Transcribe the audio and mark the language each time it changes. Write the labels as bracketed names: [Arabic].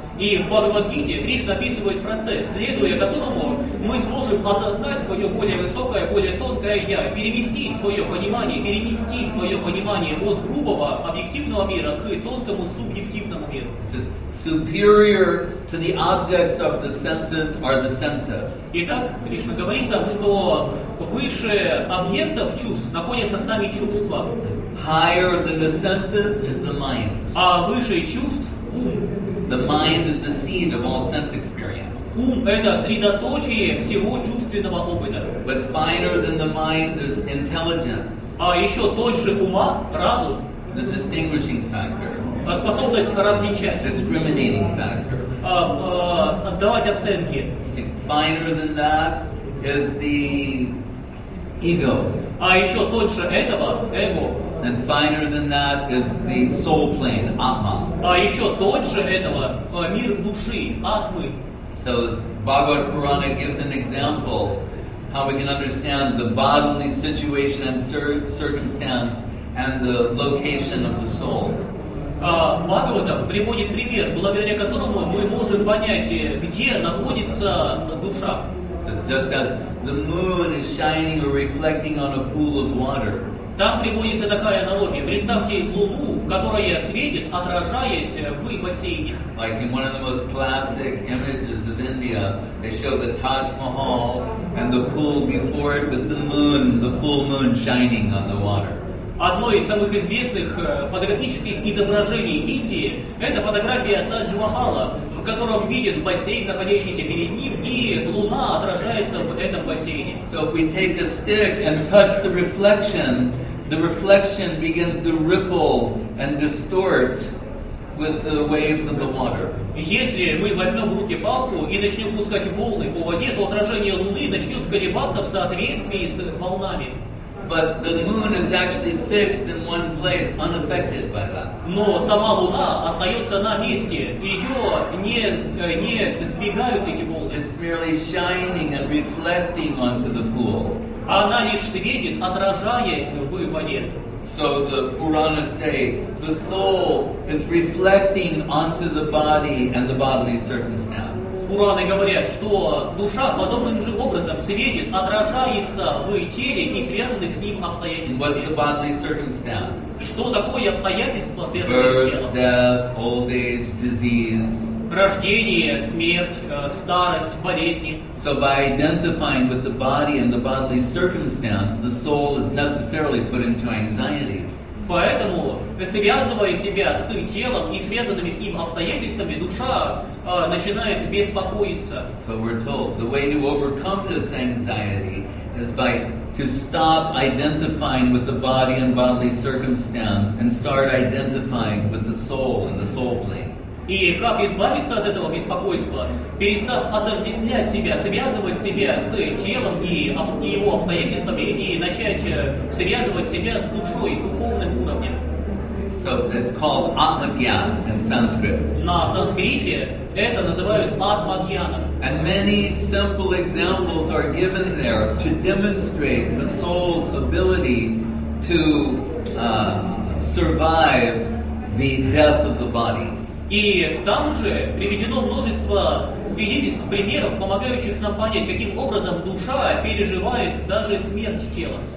[Russian] И в Бхагавад-гите Кришна описывает процесс, следуя которому мы сможем осознать свое более высокое, более тонкое «я», перенести свое понимание от грубого объективного мира к тонкому субъективному миру. [English] Superior to the objects of the senses are the senses. [Russian] Итак, Кришна говорит нам, что выше объектов чувств находятся сами чувства. [English] Higher than the senses is the mind. [Russian] А выше чувств – ум. [English] The mind is the seed of all sense experience. [Russian] Ум – это средоточие всего чувственного опыта. [English] But finer than the mind is intelligence. [Russian] А еще тоньше ума – разум. [English] The distinguishing factor. [Russian] Способность различать. [English] Discriminating factor. [Russian] Отдавать оценки. [English] Finer than that is the ego. [Russian] А еще тоньше этого – эго. [English] And finer than that is the soul plane, Atma. [Russian] А еще тоньше этого – мир души, атмы. [English] So Bhagavad Purana gives an example how we can understand the bodily situation and circumstance and the location of the soul. [Russian] Бхагаватам приводит пример, благодаря которому мы можем понять, где находится душа. [English] Just as the moon is shining or reflecting on a pool of water. [Russian] Там приводится такая аналогия. Представьте Луну, которая светит, отражаясь в бассейне. [English] Like in one of the most classic images of India, they show the Taj Mahal and the pool before it with the moon, the full moon shining on the water. [Russian] Одно из самых известных фотографических изображений Индии – это фотография Тадж-Махала, в котором виден бассейн, находящийся перед ним, и луна отражается в этом бассейне. [English] So if we take a stick and touch the reflection begins to ripple and distort with the waves of the water. [Russian] Если мы возьмем в руки палку и начнем пускать волны по воде, то отражение луны начнет колебаться в соответствии с волнами. [English] But the moon is actually fixed in one place, unaffected by that. [Russian] Но сама Луна остается на месте, ее не сдвигают эти волны. [English] It's merely shining and reflecting onto the pool. [Russian] Она лишь светит, отражаясь в воде. [English] So the Puranas say the soul is reflecting onto the body and the bodily circumstance. [Russian] Пураны говорят, что душа подобным же образом светит, отражается в теле и связанных с ним [English] What's the [Russian] обстоятельствах. [English] bodily circumstance? [Russian] Что такое обстоятельства, связанные с [English] Birth, [Russian] телом? [English] death, old age, disease. [Russian] Рождение, смерть, старость, болезни. [English] So by identifying with the body and the bodily circumstance, the soul is necessarily put into anxiety. [Russian] Поэтому, связывая себя с телом и связанными с ним обстоятельствами, душа начинает беспокоиться. [English] So we're told the way to overcome this anxiety is to stop identifying with the body and bodily circumstance and start identifying with the soul and the soul plane. [Russian] И как избавиться от этого беспокойства, перестав отождествлять себя, связывать себя с телом и его обстоятельствами, и начать связывать себя с душой, духовным уровнем. [English] So it's called Atmagyan in Sanskrit. [Russian] На санскрите это называют атмагьяном. [English] And many simple examples are given there to demonstrate the soul's ability to survive the death of the body. [Russian] И там же приведено множество свидетельств, примеров, помогающих нам понять, каким образом душа переживает даже смерть тела.